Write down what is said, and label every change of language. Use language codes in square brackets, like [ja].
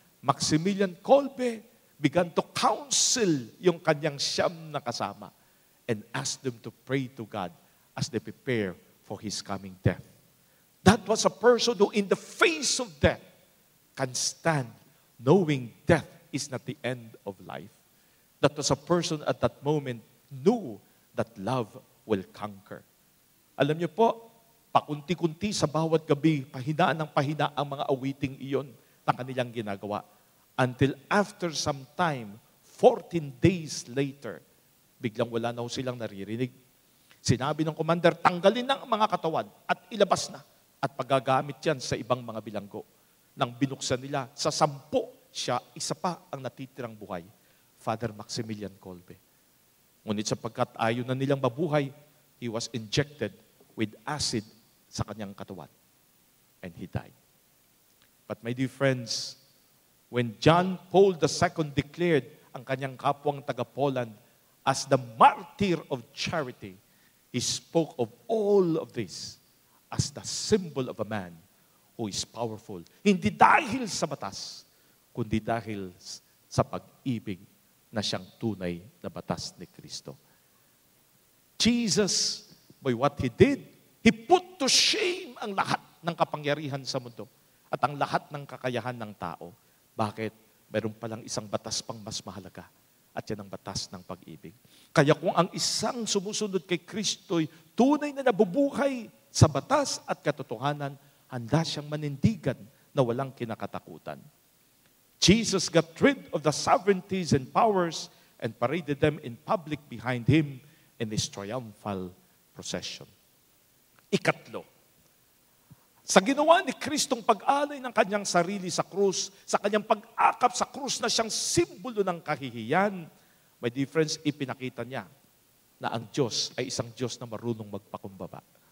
[en] Maximilian Kolbe began to counsel [tl] yung kanyang 9 na kasama [en] and asked them to pray to God as they prepare for His coming death. That was a person who in the face of death can stand knowing death is not the end of life. That was a person at that moment knew that love will conquer. [tl] Alam niyo po, pakunti-kunti sa bawat gabi, pahinaan ng pahina ang mga awiting iyon na kanilang ginagawa. [en] Until after some time, 14 days later, [tl] biglang wala na silang naririnig. Sinabi ng commander, tanggalin ng mga katawan at ilabas na at pagagamit yan sa ibang mga bilanggo. Nang binuksan nila, sa 10 siya, isa pa ang natitirang buhay. Father Maximilian Kolbe. Ngunit sapagkat ayaw na nilang mabuhay, [en] he was injected with acid [tl] sa kanyang katawan. [en] And he died. But my dear friends, when John Paul II declared [tl] ang kanyang kapwang taga-Poland [en] as the martyr of charity, he spoke of all of this as the symbol of a man who is powerful. [tl] Hindi dahil sa batas, kundi dahil sa pag-ibig na siyang tunay na batas ni Kristo. [en] Jesus, by what He did, He put to shame [tl] ang lahat ng kapangyarihan sa mundo at ang lahat ng kakayahan ng tao. Bakit? Meron palang isang batas pang mas mahalaga at yan ang batas ng pag-ibig. Kaya kung ang isang sumusunod kay Kristo'y tunay na nabubuhay sa batas at katotohanan, handa siyang manindigan na walang kinakatakutan. [en] Jesus got rid of the sovereignties and powers and paraded them in public behind Him in His triumphal procession. [tl] Ikatlo, sa ginawa ni Kristong pag-alay ng kanyang sarili sa krus, sa kanyang pag-akap sa krus na siyang simbolo ng kahihiyan, [en] my dear friends, [tl] ipinakita niya na ang Diyos ay isang Diyos na marunong magpakumbaba.